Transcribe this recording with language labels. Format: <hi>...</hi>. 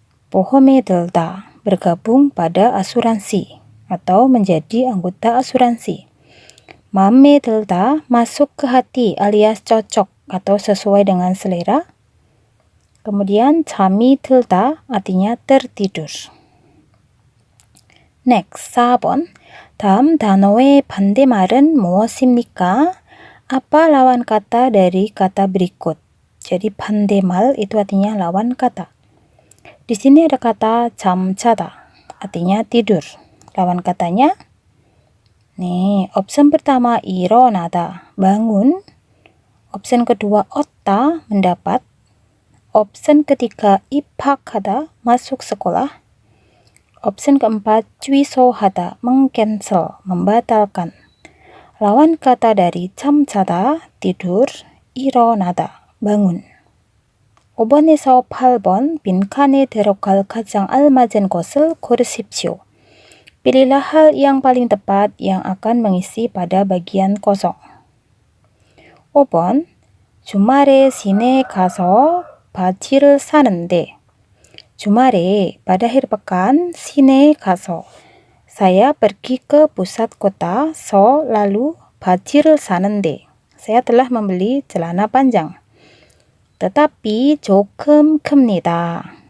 <ko>보험에 들다,</ko> <id>bergabung pada asuransi atau menjadi anggota asuransi.</id> <ko>마음에 들다,</ko> <id>masuk ke hati alias cocok atau sesuai dengan selera. Kemudian</id> <ko>잠이 들다</ko> <id>artinya tertidur.</id> <en>Next,</en> <ko>4번. 다음 단어의 반대말은 무엇입니까?</ko> <id>Apa lawan kata dari kata berikut? Jadi 반대말 itu artinya lawan kata. Di sini ada kata 잠자다, artinya tidur. Lawan katanya, nih, opsi pertama 일어나다, bangun. Opsi kedua 얻다, mendapat. Opsi ketiga 입학하다, masuk sekolah. Opsi keempat 취소하다, mengcancel, membatalkan. Lawan kata dari 잠자다, tidur, 일어나다, bangun.</id> <ko>5번에서 8번 빈칸에 들어갈 가장 알맞은 것을 고르십시오.</ko> <id>Pilihlah hal yang paling tepat yang akan mengisi pada bagian kosong.</id> <ko>5번, 주말에 시내에 가서 바지를 사는데. 주말에,</ko> <id>pada akhir pekan,</id> <ko>시내에 가서.</ko> <id>Saya pergi ke pusat kota, so lalu</id> <ko>바지를 사는데.</ko> <id>Saya telah membeli celana panjang.</id> <ko>Tetapi 조금 큽니다.</ko>